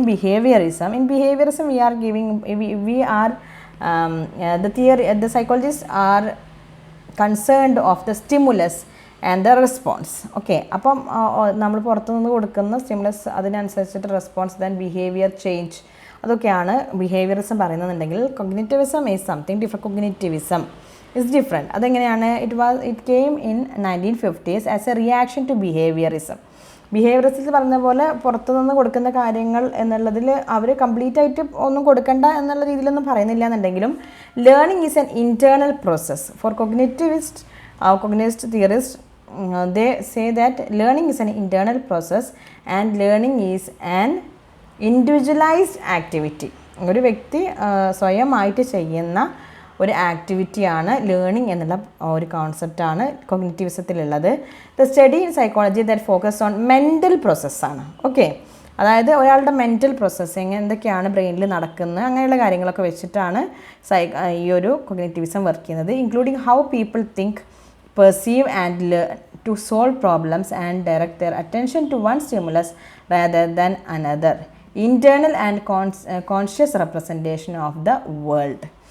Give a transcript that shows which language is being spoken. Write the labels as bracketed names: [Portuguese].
[English] In behaviorism, we are giving, we are the theory, the psychologists are concerned of the stimulus and the response. [Malayalam] Okay, അപ്പം നമ്മൾ പുറത്തുനിന്ന് കൊടുക്കുന്ന stimulus അതിനനുസരിച്ചിട്ട് response, [English] then behaviour change, [Malayalam] അതൊക്കെയാണ് behaviourism പറയുന്നുണ്ടെങ്കിൽ [English] Cognitivism is something different. Cognitivism is different. [Malayalam] അതെങ്ങനെയാണ്? [English] It came in 1950s as a reaction to behaviourism. [Malayalam] ബിഹേവിയറിസത്തിൽ പറഞ്ഞ പോലെ പുറത്തുനിന്ന് കൊടുക്കുന്ന കാര്യങ്ങൾ എന്നുള്ളതിൽ അവർ കംപ്ലീറ്റ് ആയിട്ട് ഒന്നും കൊടുക്കണ്ട എന്നുള്ള രീതിയിലൊന്നും പറയുന്നില്ല എന്നുണ്ടെങ്കിലും [English] Learning is an internal process. For cognitivist theorist they say that learning is an internal process and learning is an individualized activity. [Malayalam] ഒരു വ്യക്തി സ്വയമായിട്ട് ചെയ്യുന്ന ഒരു ആക്ടിവിറ്റിയാണ് ലേണിംഗ് എന്നുള്ള ഒരു കോൺസെപ്റ്റാണ് കോഗ്നിറ്റിവിസത്തിലുള്ളത്. [English] The study in psychology that focus on mental പ്രോസസ്സാണ്. [Malayalam] Okay, അതായത് ഒരാളുടെ mental processing എന്തൊക്കെയാണ് ബ്രെയിനിൽ നടക്കുന്നത് അങ്ങനെയുള്ള കാര്യങ്ങളൊക്കെ വെച്ചിട്ടാണ് ഈ ഒരു കോഗ്നിറ്റിവിസം വർക്ക് ചെയ്യുന്നത്. [English] Including how people think, perceive and learn to solve problems and direct their attention to one stimulus rather than another. Internal and conscious representation of the world.